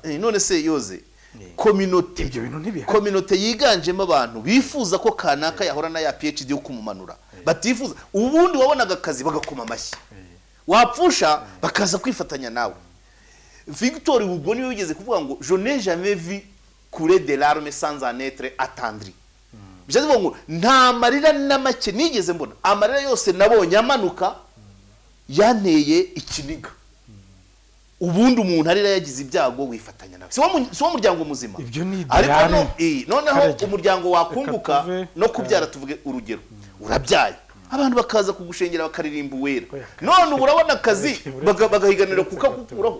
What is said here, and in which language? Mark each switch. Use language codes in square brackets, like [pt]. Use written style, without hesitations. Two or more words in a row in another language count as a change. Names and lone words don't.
[rw] none se yoze kominote yiganjemo abantu bifuza ko kanaka yahora na ya PhD yo kumumanura batifuza ubundi wabonaga akazi bagakoma amashyi wapfusha bakaza kwifatanya nawe. [fr] Victor Hugo [rw] niwe wigeze kuvuga ngo [fr] je n'ai jamais vu couler de larmes sans en être attendri. [rw] Bijaze ngo nta marira na make nigeze mbona amarira yose nabonye amanuka yanteye ikiniga. Ubundi umuntu arira yagize ibyago wifatanya nawe si wo muryango muzima ariko noneho umuryango wakunguka no kubyara tuvuge urugero urabyaye abantu bakaza kugushengera bakaririmba uwera none urabona akazi bagahiganira kukakuraho